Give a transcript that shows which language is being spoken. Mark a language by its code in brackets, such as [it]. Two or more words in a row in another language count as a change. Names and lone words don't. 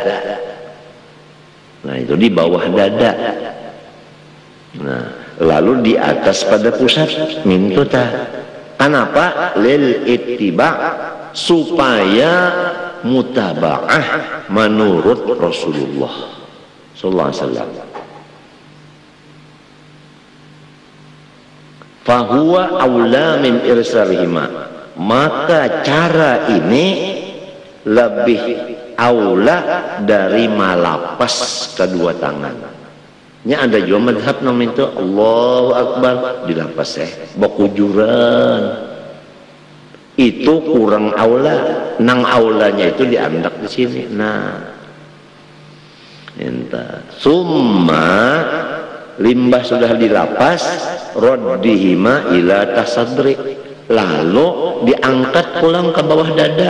[bjn] Nah, itu di bawah dada. Nah, lalu di atas pada pusat mintuta. Kenapa? [ar] Lil ittiba, [bjn] supaya mutabaah menurut Rasulullah [ar] sallallahu alaihi wasallam. Fahuwa aula min irsalihima, [bjn] maka cara ini lebih aula dari malapas kedua tangan. Ini ada juga madhab namanya itu [ar] Allahu Akbar [bjn] dilapas bakujuran, itu kurang aula. Nang aulanya itu diandak di sini. Nah, entah summa limbah sudah dilapas [ar] roddihima ila tasadri, [bjn] lalu diangkat pulang ke bawah dada.